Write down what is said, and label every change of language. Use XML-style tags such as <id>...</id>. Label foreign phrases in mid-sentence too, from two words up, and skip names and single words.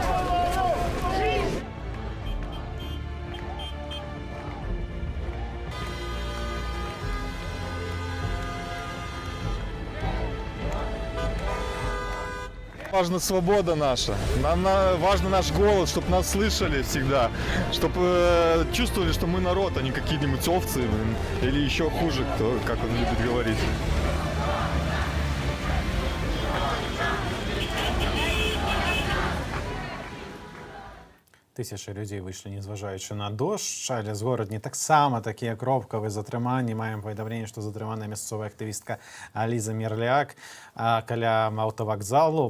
<ru>Важна свобода наша, важен наш голос, чтобы нас слышали всегда, чтобы чувствовали, что мы народ, а не какие-нибудь овцы или еще хуже, кто, как он любит говорить.</ru> <be>Тысячы людзей выйшлі, незважаючы на дождж, але з горадні таксама такія кропкавыя затрыманні. Маем паведамленне, што затрыманая мясцовая актывістка Аліза Мерляк каля аўтавакзалу.</be>